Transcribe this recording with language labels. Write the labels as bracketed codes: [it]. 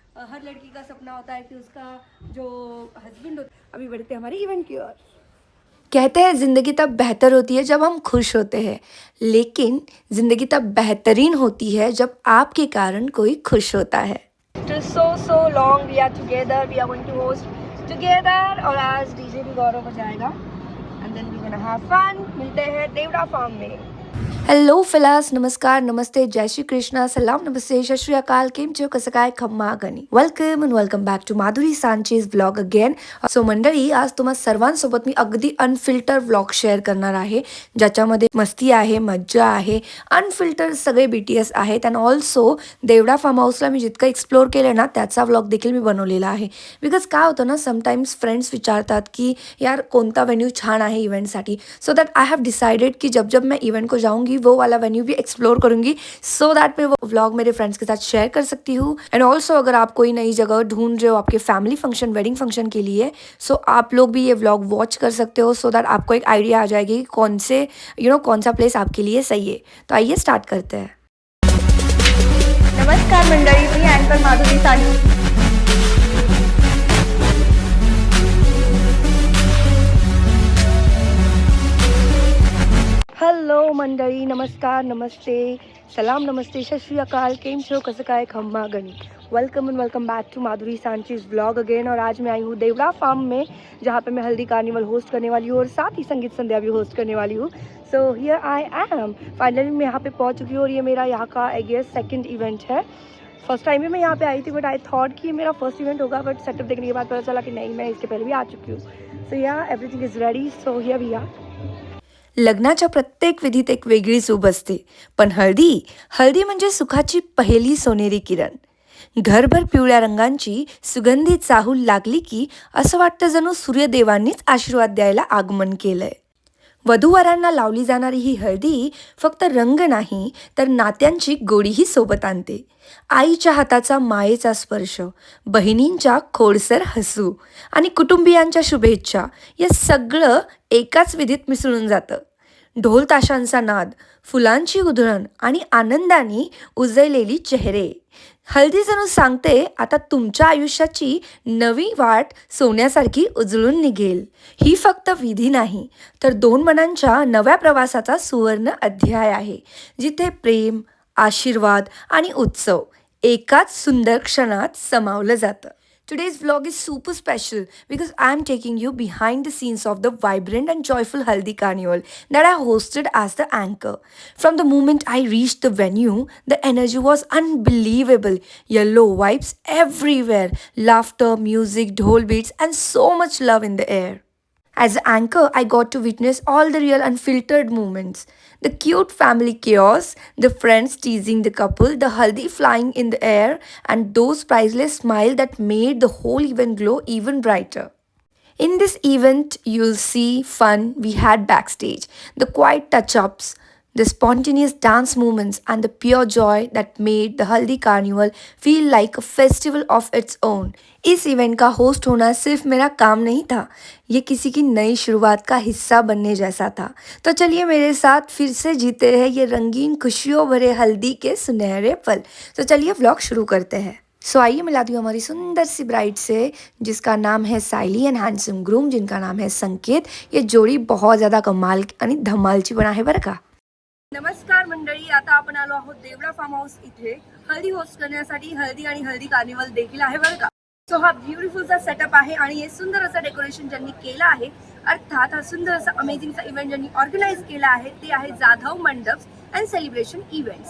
[hi] हर लड़की का सपना होता है कि उसका जो हस्बैंड होता है. अभी बढ़ते हैं हमारे इवेंट की ओर. कहते हैं ज़िंदगी तब बेहतर होती है जब हम खुश होते हैं, लेकिन ज़िंदगी तब बेहतरीन होती है जब आपके कारण कोई खुश होता है. [en] After so long we are together, we are going to host together. [hi] और आज डीजे भी गौरव बजाएगा [en] and then we're gonna have fun. [hi] मिलते हैं देवड़ा फार्म में. हेलो फिलास, नमस्कार, नमस्ते, जय श्री कृष्णा, सलाम, नमस्ते, सत श्री अकाल, केम छो, कसं काय, खम्मा गणी. [en] Welcome and welcome back to Madhuri Sanchez vlog again. [mr] So मंडळी, आज तुम्हा सर्वांसोबत मी अगदी अनफिल्टर व्लॉग शेअर करणार आहे, ज्याच्यामध्ये मस्ती आहे, मज्जा आहे, अनफिल्टर सगळे BTS आहेत. अँड ऑल्सो देवडा फार्म हाऊसला मी जितकं एक्सप्लोर केलं ना, त्याचा व्लॉग देखील मी बनवलेला आहे. बिकॉज काय होतं ना, समटाइम्स फ्रेंड्स विचारतात की यार कोणता वेन्यू छान आहे इवेंटसाठी. [en] so that I have decided [hi] कि जब जब मैं इवेंट को जाऊँगी वो वाला वेन्यू भी एक्सप्लोर करूंगी, सो दैट मैं वो व्लॉग मेरे फ्रेंड्स के साथ शेयर कर सकती हूँ. एंड ऑल्सो अगर आप कोई नई जगह ढूंढ रहे हो आपके फैमिली फंक्शन, वेडिंग फंक्शन के लिए, सो आप लोग भी ये व्लॉग वॉच कर सकते हो, सो दैट आपको एक आइडिया आ जाएगी कि कौन से कौन सा प्लेस आपके लिए सही है. तो आइए स्टार्ट करते हैं. [mr] नमस्कार मंडळी, मी अँकर माधुरी सांचेज. हॅलो मंडळी, नमस्कार, नमस्ते, सलाम, नमस्ते, सत श्री अकाल, केम छो, कसं काय, खम्मा गणी. [en] Welcome and welcome back to Madhuri Sanchez vlog again. [hi] और आज मैं आई हूँ देवड़ा फार्म में, जहाँ पे मैं हल्दी कार्निवल होस्ट करने वाली हूँ और साथ ही संगीत संध्या भी होस्ट करने वाली हूँ. [en] so here I am, [hi] finally मैं यहाँ पे पहुँच चुकी हूँ और ये मेरा यहाँ का [en] I guess [hi] सेकंड इवेंट है. फर्स्ट टाइम भी मैं यहाँ पे आई थी, [en] but I thought [hi] कि ये मेरा फर्स्ट इवेंट होगा, बट सेटअप देखने के बाद पता चला कि नहीं, मैं इसके पहले भी आ चुकी हूँ. [en] So yeah everything is ready, so here we are. [mr] लग्नाच्या प्रत्येक विधीत एक वेगळी चूब असते, पण हळदी म्हणजे सुखाची पहिली सोनेरी किरण. घरभर पिवळ्या रंगांची सुगंधी चाहूल लागली की असं वाटतं जणू सूर्यदेवांनीच आशीर्वाद द्यायला आगमन केलंय. वधूवरांना लावली जाणारी ही हळदी फक्त रंग नाही, तर नात्यांची गोडीही सोबत आणते. आईच्या हाताचा मायेचा स्पर्श, बहिणींच्या खोडसर हसू आणि कुटुंबियांच्या शुभेच्छा, या सगळं एकाच विधीत मिसळून जातं. ढोल ताशांचा नाद, फुलांची उधळण आणि आनंदाने उजळलेली चेहरे. हळदी जणू सांगते, आता तुमच्या आयुष्याची नवी वाट सोन्यासारखी उजळून निघेल. ही फक्त विधी नाही, तर दोन मनांच्या नव्या प्रवासाचा सुवर्ण अध्याय आहे, जिथे प्रेम, आशीर्वाद आणि उत्सव एकाच सुंदर क्षणात समावलं जातं. [en] Today's vlog is super special because I'm taking you behind the scenes of the vibrant and joyful Haldi Carnival that I hosted as the anchor. From the moment I reached the venue, the energy was unbelievable. Yellow vibes everywhere, laughter, music, dhol beats, and so much love in the air. As an anchor, I got to witness all the real unfiltered moments. The cute family chaos, the friends teasing the couple, the haldi flying in the air, and those priceless smiles that made the whole event glow even brighter. In this event, you'll see fun we had backstage, the quiet touch-ups, the spontaneous dance movements, and the pure joy that made the Haldi Carnival feel like a festival of its own. [hi] इस event का host होना सिर्फ मेरा काम नहीं था, ये किसी की नई शुरुआत का हिस्सा बनने जैसा था. तो चलिए मेरे साथ फिर से जीते हैं ये रंगीन खुशियों भरे हल्दी के सुनहरे पल. तो चलिए व्लॉग शुरू करते हैं. सो आइए मिलाती हूँ हमारी सुंदर सी ब्राइड से, जिसका नाम है सायली, एंड हैंडसम ग्रूम जिनका नाम है संकेत. ये जोडी बहुत ज़्यादा कमाल [mr] आणि धमालची पण आहे बरं का. नमस्कार मंडळी, आता आपण आलो आहोत देवड़ा फार्म हाऊस इथे हल्दी होस्ट करण्यासाठी. हल्दी आणि हल्दी कार्निवल देखील आहे बरं का. सो हा ब्युटिफुलचा सेटअप आहे आणि हे सुंदर असं डेकोरेशन ज्यांनी केलं आहे, अर्थात हा सुंदर असा अमेझिंगचा इव्हेंट ज्यांनी ऑर्गनाईज केला आहे, ते आहे Jadhav mandaps and celebration events.